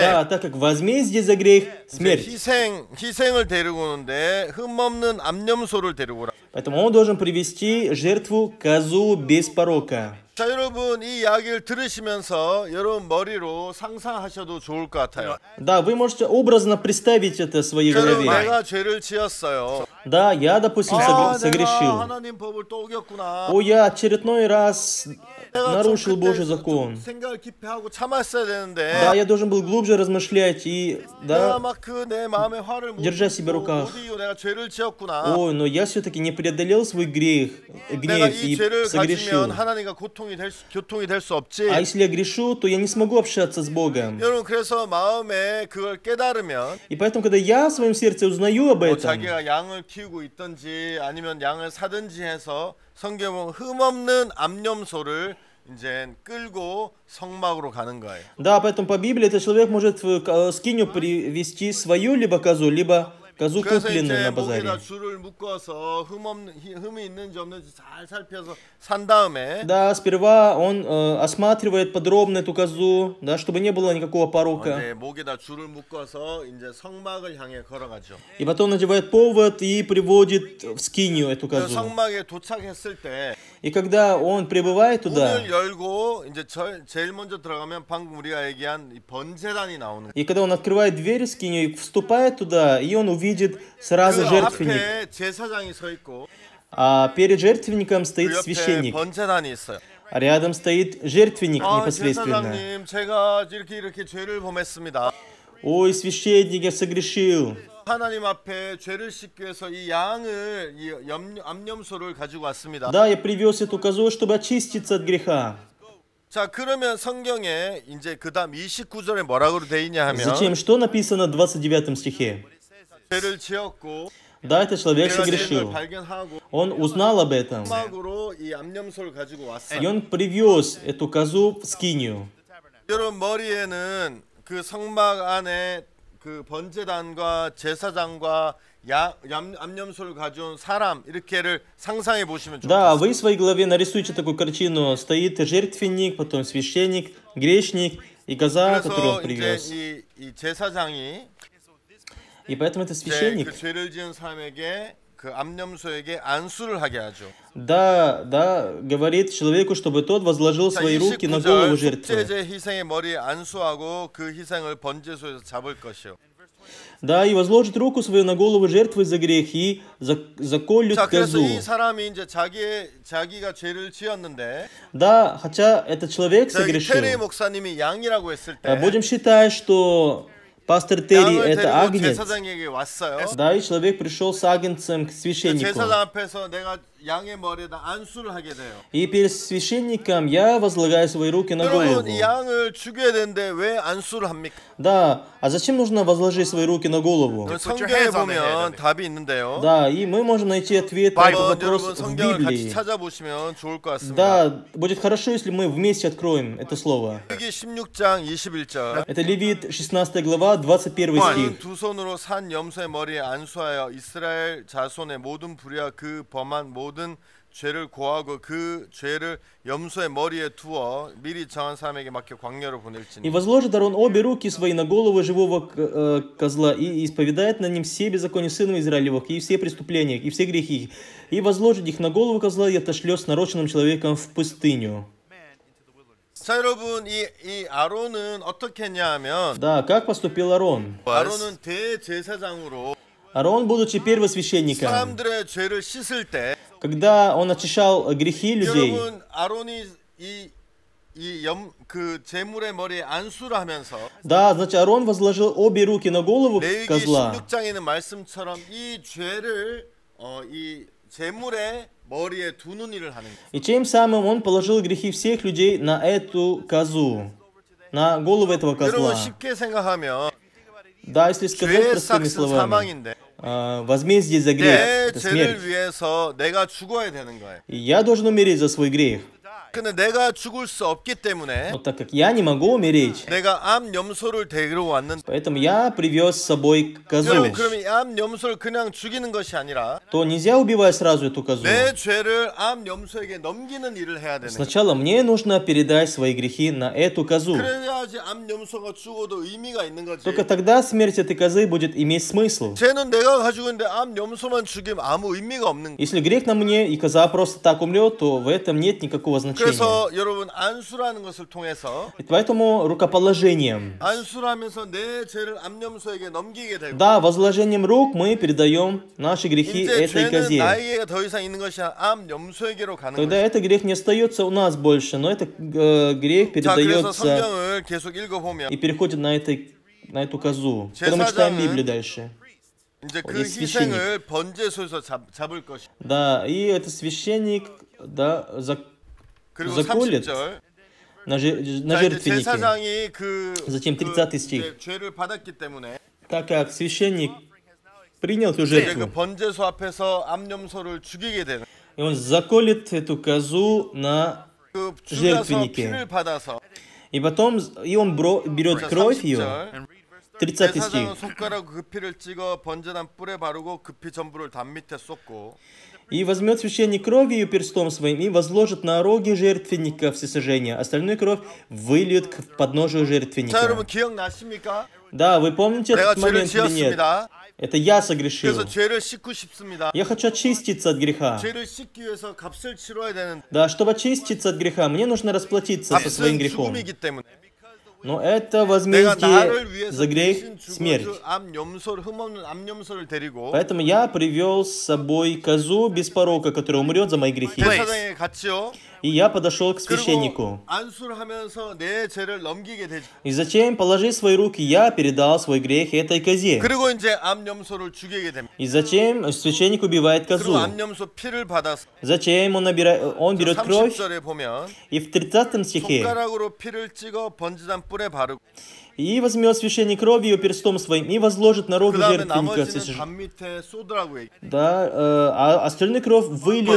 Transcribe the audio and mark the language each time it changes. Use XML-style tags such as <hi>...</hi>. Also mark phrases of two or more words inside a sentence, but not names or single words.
<ru>да, так как возмездие за грех — смерть,</ru> <ko>희생을 데리고 오는데 흠없는 암염소를 데리고 오라.</ko> <ru>поэтому он должен привести жертву козу без порока.</ru> <ko>자, 여러분 이 이야기를 들으시면서 여러분 머리로 상상하셔도 좋을 것 같아요.</ko> <ru>Да, вы можете образно представить это в своей</ru> <ko>여러분,</ko> <ru>голове.</ru> <ko>내가 죄를 지었어요.</ko> <ru>Да, я, допустим,</ru> <ko>내가</ko> <ru>согрешил.</ru> <ko>하나님 법을 또 어겼구나.</ko> <ru>О, я очередной раз</ru> <ko>내가</ko> <ru>нарушил</ru> <ko>좀</ko> <ru>Божий</ru> <ko>그때</ko> <ru>закон.</ru> <ko>좀 생각을 깊이 하고 참았어야 되는데</ko> <ru>Да, я должен был глубже размышлять и,</ru> <ko>내가</ko> <ru>да,</ru> <ko>막 그 내 마음의 화를 못</ko> <ru>держа себя в руках.</ru> <ko>이기고 내가 죄를 지었구나.</ko> <ru>Ой, но я все-таки не преодолел свой</ru> <ko>내가</ko> <ru>гнев</ru> <ko>이</ko> <ru>и</ru> <ko>죄를</ko> <ru>согрешил.</ru> <ko>가지면 하나님과 교통이 될 수 없지.</ko> <ru>А если я грешу, то я не смогу общаться с Богом.</ru> <ko>여러분 그래서 마음에 그걸 깨달으면</ko> <ru>И поэтому, когда я в своем сердце узнаю об</ru> <ko>뭐</ko> <ru>этом,</ru> <ko>자기가 양을 키우고 있든지 아니면 양을 사든지 해서 성경에 보면 흠없는 암염소를 이제 끌고 성막으로 가는 거예요.</ko> <ru>да, поэтому по Библии этот человек может в скиню привести свою либо козу</ru> <ko>그래서</ko> <ru>купленную</ru> <ko>이제</ko> <ru>на базаре.</ru> <ko>목에다 줄을 묶어서 흠이 있는지 없는지 잘 살펴서 산 다음에</ko> <ru>Да, сперва он осматривает подробно эту козу, да, чтобы не было никакого порока.</ru> <ko>이제 목에다 줄을 묶어서 이제 성막을 향해 걸어가죠.</ko> <ru>И потом надевает повод и приводит в скинию эту</ru> <ko>그</ko> <ru>козу.</ru> <ko>성막에 도착했을 때</ko> <ru>И когда он прибывает туда,</ru> <ko>문을 열고 이제 제일 먼저 들어가면 방금 우리가 얘기한 이 번제단이 나오는 거예요.</ko> <ru>и когда он открывает дверь в скинию и вступает туда, и он увидит сразу</ru> <ko>그</ko> <ru>жертвенник.</ru> <ko>앞에 제사장이 서 있고</ko> <ru>А перед жертвенником</ru> <ko>그</ko> <ru>стоит</ru> <ko>옆에</ko> <ru>священник,</ru> <ko>번제단이 있어요.</ko> <ru>а рядом стоит жертвенник</ru> <ko>아,</ko> <ru>непосредственно.</ru> <ko>제사장님, 제가 이렇게 죄를 범했습니다.</ko> <ru>Ой, священник, я согрешил.</ru> <ko>하나님 앞에 죄를 씻기 위해서 이 양을 이 암염소를 가지고 왔습니다.</ko> <ru>Да, я привез эту козу, чтобы очиститься от греха.</ru> <ko>자, 그러면 성경에 이제 그다음 29절에 뭐라고 돼 있냐 하면</ko> <ru>Зачем? Что написано в 29 стихе?</ru> <ko>죄를 지었고</ko> <ru>Да, этот человек</ru> <ko>내가 죄를</ko> <ru>согрешил.</ru> <ko>발견하고</ko> <ru>Он узнал об этом.</ru> <ko>성막으로 이 암염소를 가지고 왔어요.</ko> <ru>И он привез эту козу в скинию.</ru> <ko>여러분 머리에는 그 성막 안에 그 번제단과 제사장과 암염소를 가져온 사람 이렇게를 상상해 보시면</ko> <ru>Да,</ru> <ko>좋겠어요.</ko> <ru>вы в своей голове нарисуйте такую картину. Стоит жертвенник, потом священник, грешник и коза, которую он</ru> <ko>그래서</ko> <ru>привез.</ru> <ko>이제 이 제사장이</ko> <ru>И поэтому это</ru> <ko>이제</ko> <ru>священник.</ru> <ko>그 죄를 지은 사람에게 그 암염소에게 안수를 하게 하죠.</ko> <ru>Да, да, говорит человеку, чтобы тот возложил</ru> <ko>자,</ko> <ru>свои руки на голову</ru> <ko>29절</ko> <ru>жертвы.</ru> <ko>속죄제 희생의 머리에 안수하고 그 희생을 번제소에서 잡을 것이요.</ko> <ru>Да, и возложит руку свою на голову жертвы за грех и заколют</ru> <ko>자, 그래서</ko> <ru>козу.</ru> <ko>이 사람이 이제 자기가 죄를 지었는데</ko> <ru>Да, хотя этот человек</ru> <ko>저기 테리</ko> <ru>согрешил.</ru> <ko>목사님이 양이라고 했을 때</ko> <ru>Будем считать, что пастор Терри</ru> <ko>양을</ko> <ru>это</ru> <ko>데리고</ko> <ru>агнец.</ru> <ko>제사장에게 왔어요.</ko> <ru>Да, и человек пришел с агнцем к священнику.</ru> <ko>제사장 앞에서 내가 양의 머리에다 안수를 하게 돼요.</ko> <ru>И перед священником я возлагаю свои руки на голову.</ru> <ko>여러분 이 양을 죽여야 되는데 왜 안수를 합니까?</ko> <ru>Да, а зачем нужно возложить свои руки на голову?</ru> <ko>성경에 보면 답이 있는데요.</ko> <ru>Да, и мы можем найти ответ на этот</ru> <ko>한번</ko> <ru>вопрос</ru> <ko>여러분</ko> <ru>в</ru> <ko>성경을 같이</ko> <ru>Библии.</ru> <ko>찾아보시면 좋을 것 같습니다.</ko> <ru>Да, будет хорошо, если мы вместе откроем это слово.</ru> <ko>여기 16장 21절.</ko> <ru>Это Левит, 16 глава, 21 стих.</ru> <ko>두 손으로 산 염소의 머리에 안수하여 이스라엘 자손의 모든 불의와 그 범한 모든 죄를 고하고 그 죄를 염소의 머리에 두어 미리 정한 사람에게 맡겨 광야로</ko> <ru>И</ru> <ko>보낼지니.</ko> <ru>возложит Арон обе руки свои на голову живого козла и исповедает на ним все беззакония сынов Израилевых и все преступления, и все грехи. И возложит их на голову козла и отошлет с нароченным человеком в пустыню.</ru> <ko>자, 여러분 이 아론은 어떻게 했냐면</ko> <ru>Да, как поступил Арон?</ru> <ko>아론은 대제사장으로</ko> <ru>Арон, будучи первосвященником,</ru> <ko>사람들의 죄를 씻을 때</ko> <ru>когда он очищал грехи людей,</ru> <ko>여러분 아론이 그 제물의 머리에 안수를 하면서</ko> <ru>да, значит, Арон возложил обе руки на голову</ru> <ko>레위기</ko> <ru>козла.</ru> <ko>16장에 있는 말씀처럼 이 죄를 이 제물의 머리에 두는 일을 하는 거예요.</ko> <ru>И тем самым он положил грехи всех людей на эту козу, на голову этого</ru> <ko>여러분</ko> <ru>козла.</ru> <ko>쉽게 생각하면</ko> <ru>Да, если сказать</ru> <ko>죄의</ko> <ru>простыми</ru> <ko>삭은</ko> <ru>словами,</ru> <ko>사망인데</ko> <ru>возмездие за грех,</ru> <ko>내</ko> <ru>это</ru> <ko>죄를</ko> <ru>смерть.</ru> <ko>위해서 내가 죽어야 되는 거예요.</ko> <ru>И я должен умереть за свой грех.</ru> <ko>근데 내가 죽을 수 없기 때문에</ko> <ru>Но так как я не могу умереть,</ru> <ko>내가 암 염소를 데리러 왔는데</ko> <ru>поэтому я привез с собой козу.</ru> <ko>여러분 그러면 이 암 염소를 그냥 죽이는 것이 아니라</ko> <ru>То нельзя убивать сразу эту козу.</ru> <ko>내 죄를 암 염소에게 넘기는 일을 해야 되는 거예요.</ko> <ru>Сначала мне нужно передать свои грехи на эту козу.</ru> <ko>그래야지 암 염소가 죽어도 의미가 있는 거지.</ko> <ru>Только тогда смерть этой козы будет иметь смысл.</ru> <ko>죄는 내가 가지고 있는데 암 염소만 죽이면 아무 의미가 없는 거예요.</ko> <ru>Если грех на мне и коза просто так умрет, то в этом нет никакого значения. значение.</ru> <ko>그래서 여러분 안수라는 것을 통해서</ko> <ru>И поэтому рукоположением,</ru> <ko>안수하면서 내 죄를 암염소에게 넘기게 되고</ko> <ru>да, возложением рук мы передаем наши грехи</ru> <ko>이제</ko> <ru>этой</ru> <ko>죄는</ko> <ru>козе.</ru> <ko>나에게 더 이상 있는 것이 암염소에게로 가는</ko> <ru>Тогда</ru> <ko>거죠.</ko> <ru>этот грех не остается у нас больше, но этот грех</ru> <ko>자, 그래서</ko> <ru>передается</ru> <ko>성경을 계속 읽어보면</ko> <ru>и переходит на эту козу. Когда мы читаем Библию дальше.</ru> <ko>이제 그</ko> <ru>есть священник.</ru> <ko>희생을 번제소에서 잡을 것이.</ko> <ru>Да, и этот священник, да,</ru> <ko>그리고</ko> <ru>заколет</ru> <ko>30절.</ko> <ru>на</ru> <ko>자, 이제</ko> <ru>жертвеннике.</ru> <ko>제사장이</ko> <ru>Затем 30 стих.</ru> <ko>이제 죄를 받았기 때문에</ko> <ru>Так как священник принял эту</ru> <ko>이제 그</ko> <ru>жертву,</ru> <ko>번제소 앞에서 암염소를 죽이게 되는.</ko> <ru>и он заколет эту козу на</ru> <ko>그 죽여서</ko> <ru>жертвеннике.</ru> <ko>피를 받아서</ko> <ru>И потом он берет</ru> <ko>자,</ko> <ru>кровь ее,</ru> <ko>30절.</ko> <ru>30 стих.</ru> <ko>제사장은 손가락 그 피를 찍어 번제단 뿔에 바르고 그 피 전부를 담 밑에 쏟고</ko> <ru>И возьмет священник кровь ее перстом своим и возложит на роги жертвенника всесожжения. Остальную кровь выльет к подножию</ru> <ko>자,</ko> <ru>жертвенника.</ru> <ko>여러분 기억나십니까?</ko> <ru>Да, вы помните</ru> <ko>내가</ko> <ru>этот</ru> <ko>죄를</ko> <ru>момент или нет?</ru> <ko>지었습니다.</ko> <ru>Это я согрешил.</ru> <ko>그래서 죄를 씻고 싶습니다.</ko> <ru>Я хочу очиститься от греха.</ru> <ko>죄를 씻기 위해서 값을 치러야 되는</ko> <ru>Да, чтобы очиститься от греха, мне нужно расплатиться со своим</ru> <ko>값은</ko> <ru>грехом.</ru> <ko>죽음이기 때문에</ko> <ru>Но это</ru> <ko>내가</ko> <ru>возмездие</ru> <ko>나를 위해서</ko> <ru>за грех</ru> <ko>대신</ko> <ru>смерть.</ru> <ko>죽어줄 암염소를 흠없는 암염소를 데리고</ko> <ru>Поэтому я привел с собой козу без порока, которая умрет за мои грехи.</ru> <ko>제사장에 갔지요.</ko> <ru>И я подошел к</ru> <ko>그리고</ko> <ru>священнику.</ru> <ko>안수를 하면서 내 죄를 넘기게 되죠.</ko> <ru>И затем, положив свои руки, я передал свой грех этой козе.</ru> <ko>그리고 이제 암염소를 죽이게 됩니다.</ko> <ru>И затем священник убивает</ru> <ko>그리고</ko> <ru>козу.</ru> <ko>암염소 피를 받아서</ko> <ru>Затем он берет кровь,</ru> <ko>30절에 보면</ko> <ru>и в 30 стихе</ru> <ko>손가락으로 피를 찍어 번제단 뿔에 바르고</ko> <ru>и возьмет священник кровь ее перстом своим и возложит на роги</ru> <ko>그 다음에</ko> <ru>жертвенника.</ru> <ko>나머지는 담 밑에 쏟으라고 얘기.</ko> <ru>Да, а остальную кровь выльет</ru>